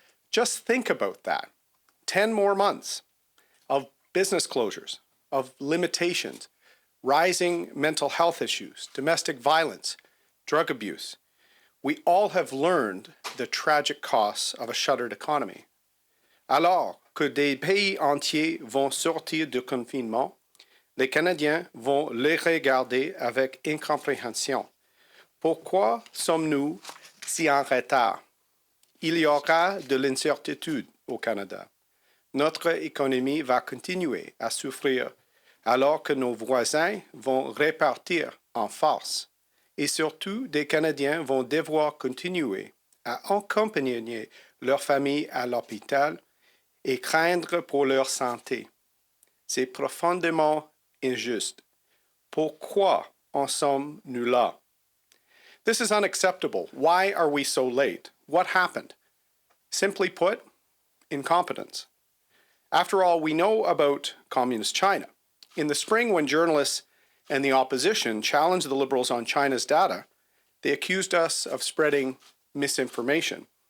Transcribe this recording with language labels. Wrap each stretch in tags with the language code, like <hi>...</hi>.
<en>Just think about that. 10 more months of business closures, of limitations, rising mental health issues, domestic violence, drug abuse. We all have learned the tragic costs of a shuttered economy.</en> <fr>Alors que des pays entiers vont sortir du confinement, les Canadiens vont les regarder avec incompréhension. Pourquoi sommes-nous si en retard? Il y aura de l'incertitude au Canada. Notre économie va continuer à souffrir alors que nos voisins vont repartir en force. Et surtout, des Canadiens vont devoir continuer à accompagner leur famille à l'hôpital et craindre pour leur santé. C'est profondément injuste. Pourquoi en sommes-nous là?</fr> <en>This is unacceptable. Why are we so late? What happened? Simply put, incompetence. After all, we know about Communist China. In the spring, when journalists and the opposition challenged the Liberals on China's data, they accused us of spreading misinformation.</en>